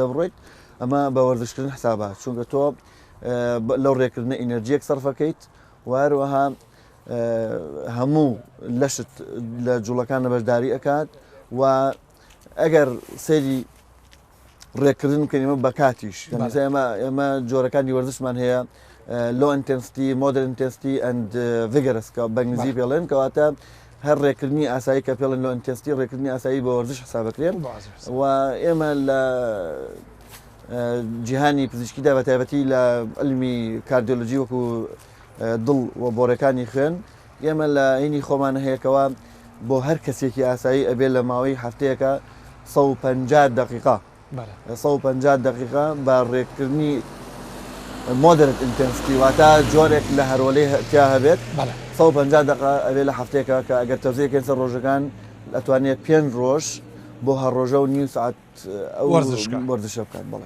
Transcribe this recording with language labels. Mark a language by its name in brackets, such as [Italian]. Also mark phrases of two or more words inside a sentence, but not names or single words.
[Central Kurdish] بڕۆیت ئەمە بە وەرزشکردن حسابە چونکە تۆ لەو ڕێکردنە ئینەرجیەک سەرفەکەیت واروەها هەموو لەشت لە جوڵەکانە بەشداری ئەکات و ئەگەر سەیری ڕێکردن بکەین ئمە بە کاتیش ئێمە جۆرەکانی وەرزشمان هەیە [English] low intensity, moderate intensity and vigorous [Central Kurdish] کە بەنگلیزی پێڵێن کەواتە هەر ڕێکردنی ئاسایی کە پێڵێن [English] low intensity [Central Kurdish] ڕێکردنی ئاسایی بە وەرزش حسابەکرێن و ئێمە لە جیهانی پزیشکیدا بە تایبەتی لە علمی کاردیۆلۆژی وەکو دڵ و بۆڕەکانی خوێن ئێمە لە عینی خۆمانە هەیەکەوە بۆ هەر کەسێکی ئاسایی ئەبێ لە ماوەی هەفتەیەکە 150 دقیقا 150 دقیقا بە ڕێکردنی [English] moderate intensity [Central Kurdish] واتە جۆرێک لە هەرۆلەی تیا هەبێت 150 دقیقا ئەبێ لە هەفتەیەکە کە ئەگەر تەوزیەکەن سەر ڕۆژەکان ئەتوانێت 5 ڕۆژ بۆ هەر ڕۆژە و نیو ساعت وەرزشە بکات بڵێ